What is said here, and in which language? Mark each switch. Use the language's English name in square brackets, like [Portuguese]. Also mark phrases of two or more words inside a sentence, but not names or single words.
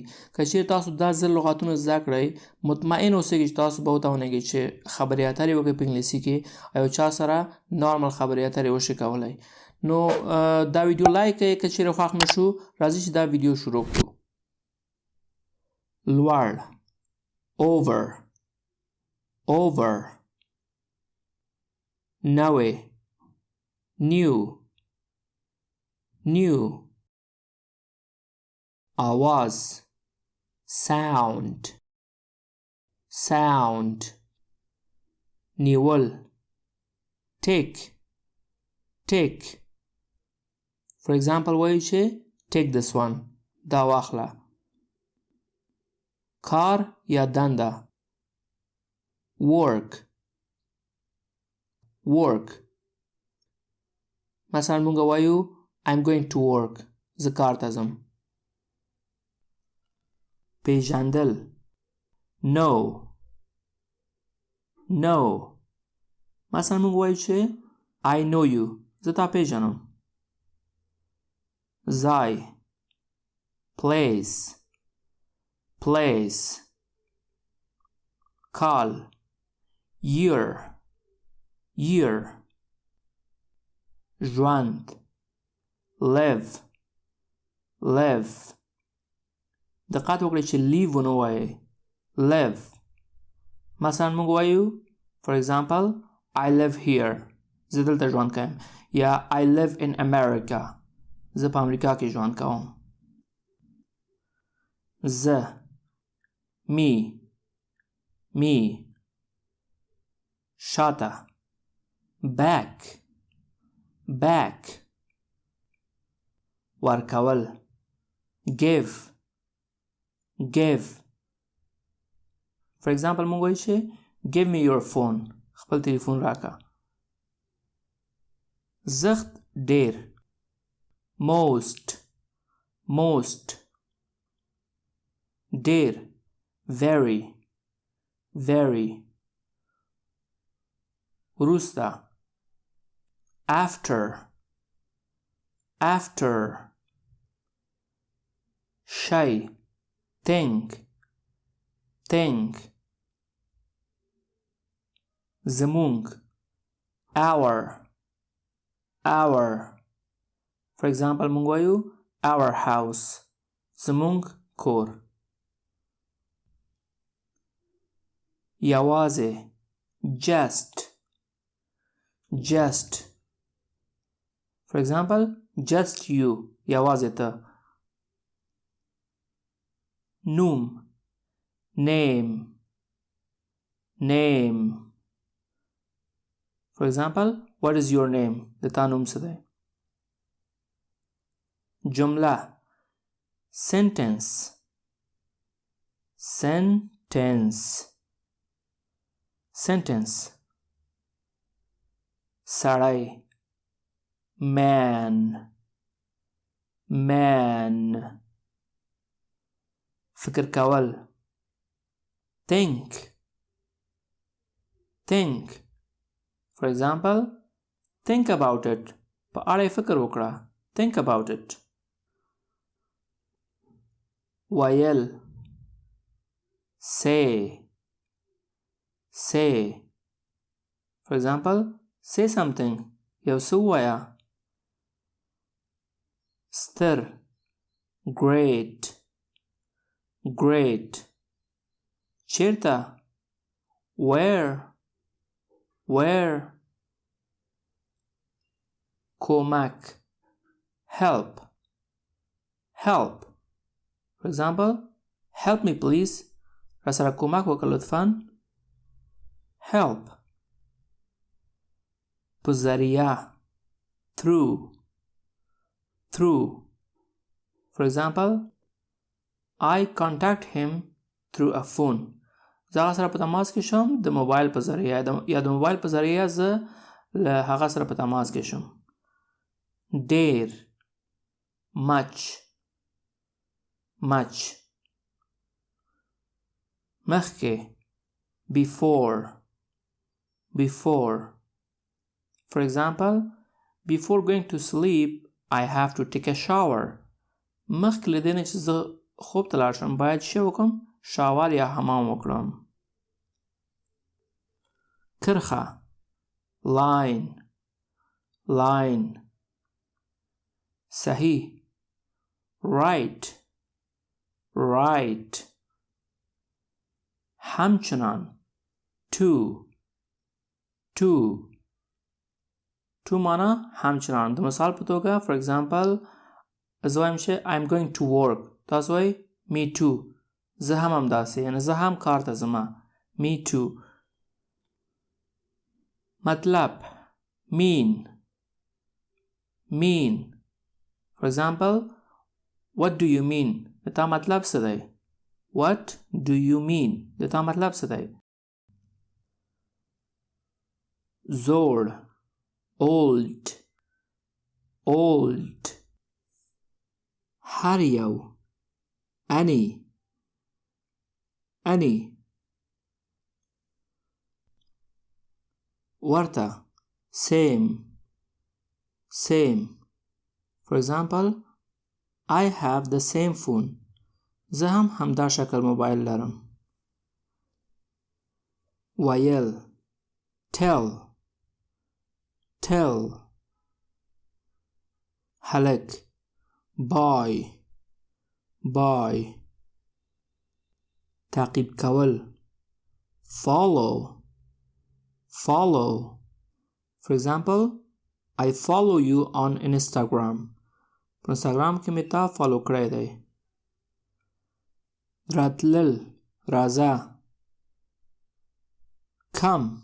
[Pashto] که چیرې تاسو دا زر لغاتونه زده کړئ، مطمئن اوسئ چې تاسو به وتوانئ چې خبرې اترې وکړئ په انګلیسي کې او یو چا سره نارمل خبرې اترې وشئ کولی. نو دا ویډیو لایک کړئ. که چیرې خوښ مو شو، راځئ چې دا ویډیو شروع کړو. لوړ، [English] over, over. نوې، new, new. آواز، sound, sound. نیول، take, take. For example [Pashto] وایو چې [English] take this one، [Pashto] دا واخله. کار یا دنده، [English] work، work. [Pashto] مثلا مونږ وایو [English] I'm going to work، [Pashto] زه کار ته ځم. پیژندل، [English] know، know. [Pashto] مثلا مونږ وایو چې [English] I know you، [Pashto] زه تا پیژنم. ځای، [English] place، place. کال، year، year. ژوند، live، live. [Pashto] دقت وکړئ چې live ونه وایئ، live. مثلا موږ وایو [English] for example I live here، [Pashto] زه دلته ژوند کوم، یا [English] I live in America، [Pashto] زه په امریکا کې ژوند کوم. زه، [English] me، me. شاته، back، back. ورکول، give، give. for example [Pashto] مونږ وایو چې [English] give me your phone، [Pashto] خپل تلیفون راکا. زخت، ډیر، [English] most، most. ډیر، very، very. وروسته، after، after. شی، think، think. زمونږ، our، our. for example [Pashto] مونږ وایو [English] our house، [Pashto] زمونږ کور. یوازې، [English] just، just. for example just you، [Pashto] یوازې ته. نوم، [English] name، name. for example what is your name، [Pashto] د تا نوم څه دی. [English] جمله، sentence، sentence، sentence. [Pashto] سړی، [English] man، man. [Pashto] فکر کول، [English] think، think. for example think about it، [Pashto] په اړه فکر وکړه، [English] think about it. ویل، say، say. for example say something، [Pashto] یو څه ووایه. ستر، [English] great، great. چیرته، where، where. کمک، help، help. for example help me please، [Pashto] راسره کمک وکړه لطفاً. help. په ذریعه through. [English] For example, I contact him through a phone. [Pashto] زه هغه سره په تماس کې شم د موبایل په ذریعه یا د موبایل په ذریعه زه له هغه سره په تماس کې شم. ډیر much مخکې before. [English] For example, before going to sleep I have to take a shower. [Pashto] مخکې له دې نه چې زه خوب ته لاړ شم باید څه وکړم؟ شاور یا حمام وکړم. کرښه line. صحیح right. همچنان to معنا همچنان. د مثال په توګه [English] for example [Pashto] زه وایم چې [English] I'm going to work. [Pashto] تاسو وایئ [English] me too. [Pashto] زه هم همداسې یعنی زه هم کار ته ځم. [English] me too. مطلب mean. For example, what do you mean? [Pashto] د تا مطلب څه دی؟ [English] What do you mean? [Pashto] د تا مطلب څه دی؟ زوړ old. هر یو any. ورته same. [English] For example, I have the same phone. [Pashto] زه هم همدا شکل موبایل لرم. ویل tell. هلک boy. تعقیب کول follow. [English] For example, I follow you on Instagram. [Pashto] په انستاګرام کې مې تا فالو کړی دی. راتلل راځه come.